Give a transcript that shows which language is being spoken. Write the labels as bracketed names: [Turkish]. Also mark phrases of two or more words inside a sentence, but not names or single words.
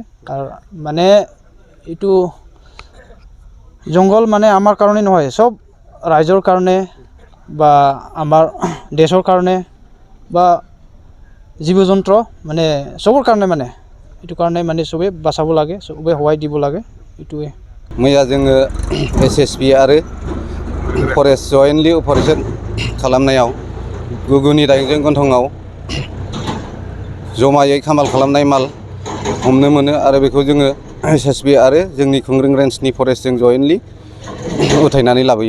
[Assamese] আৰু মানে এইটো জংঘল মানে আমাৰ কাৰণে নহয়, সব ৰাইজৰ কাৰণে বা আমাৰ দেশৰ কাৰণে বা জীৱ জন্তু মানে সবৰ কাৰণে, মানে এইটো কাৰণে মানে সবে বাঁচাব লাগে, সবে হোৱাই দিব লাগে। এইটোৱে [Bodo] मैया जोङो SSB आरो फरेस्ट [English] jointly operation [Bodo] खालामनायाव गुगुनि दाउजें गन्थंआव जमायै खामाल खालामनाय माल हमनो मोनो आरो बेखौ जोङो SSB आरो जोंनि खुंग्रिं रेन्जनि फरेस्टजों जयेन्टलि उथायनानै लाबोयो।